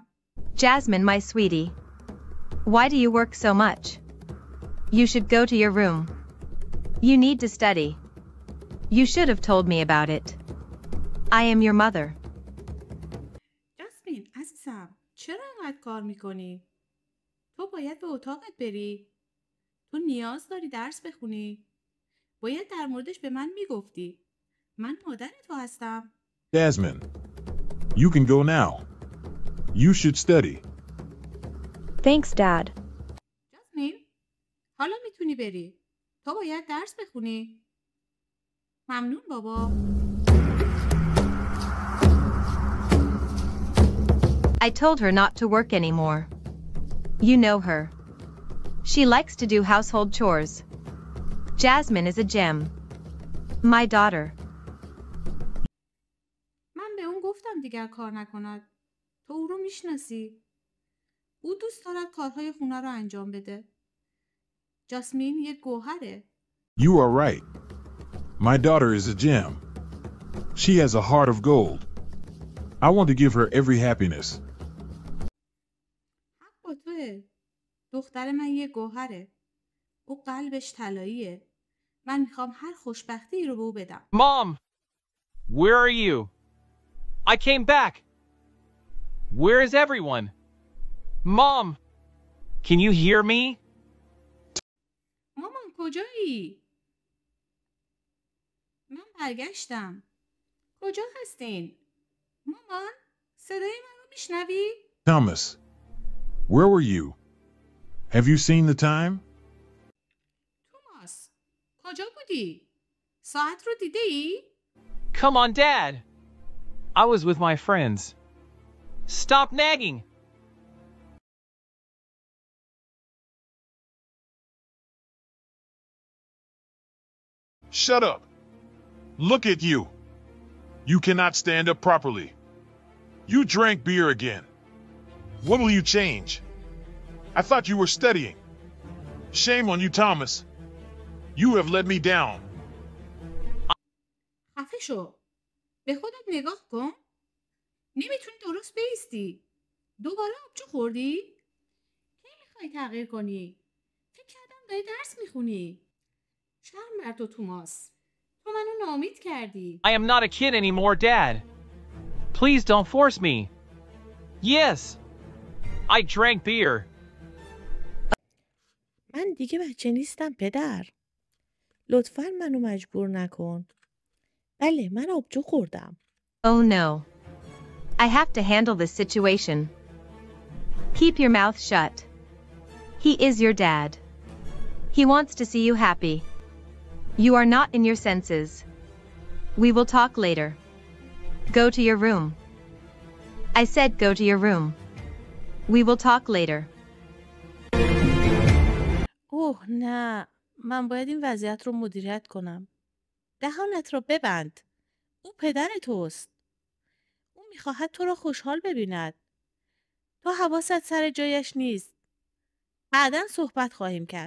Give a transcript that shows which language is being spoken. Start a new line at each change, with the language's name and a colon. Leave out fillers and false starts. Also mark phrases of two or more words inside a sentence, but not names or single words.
English: Jasmine, my sweetie. Why do you work so much? You should go to your room. You need to study. You should have told me about it. I am your mother.
Persian: جاسمین عزیزم چرا اینقدر کار میکنی؟ تو باید به اتاقت بری. تو نیاز داری درس بخونی. باید در موردش به من میگفتی. من مادر تو هستم.
English: Jasmine, you can go now. You should study. Thanks, Dad.
Persian: جاسمین حالا میتونی بری. تو باید درس بخونی. ممنون بابا.
English: I told her not to work anymore. You know her. She likes to do household chores. Jasmine is a gem. My daughter.
Persian: من به اون گفتم دیگر کار نکند. تو او رو میشناسی. او دوست دارد کارهای خونه رو انجام بده. جاسمین یک گوهره.
English: You are right. My daughter is a gem. She has a heart of gold. I want to give her every happiness.
Persian: حق با توه. دختر من یک گوهره. او قلبش طلاییه. من میخوام هر خوشبختی رو به او بدم.
English: Mom! Where are you? I came back! Where is everyone? Mom! Can you hear me?
Persian: مامان کجایی؟ من برگشتم. کجا هستین؟ مامان صدای من رو میشنوی؟
English: Thomas, where were you? Have you seen the time?
Persian: توماس کجا بودی؟ ساعت رو دیده ای؟
English: Come on, Dad! I was with my friends. Stop nagging! Shut up. Look at you. You cannot stand up properly. You drank beer again. When will you change? I thought you were studying. Shame on you, Thomas. You have let me down.
Persian: خفه شو. به خودت نگاه کن. نمیتونی درست بایستی. دوباره آبجو خوردی؟ کی میخوای تغییر کنی؟ فکر کردم داری درس میخونی. شرم بر تو توماس. تو منو ناامید کردی.
English: I am not a kid anymore, Dad. Please don't force me. Yes, I drank beer.
Persian: دیگه بچه نیستم پدر. لطفاً منو مجبور نکن. بله من آبجو خوردم.
English: Oh no. I have to handle this situation. Keep your mouth shut. He is your dad. He wants to see you happy. You are not in your senses. We will talk later. Go to your room. I said go to your room. We will talk later.
Persian: اوه نه. من باید این وضعیت رو مدیریت کنم. دهانت رو ببند. او پدر توست. او میخواهد تو را خوشحال ببیند. تو حواست سر جایش نیست. بعداً صحبت خواهیم کرد.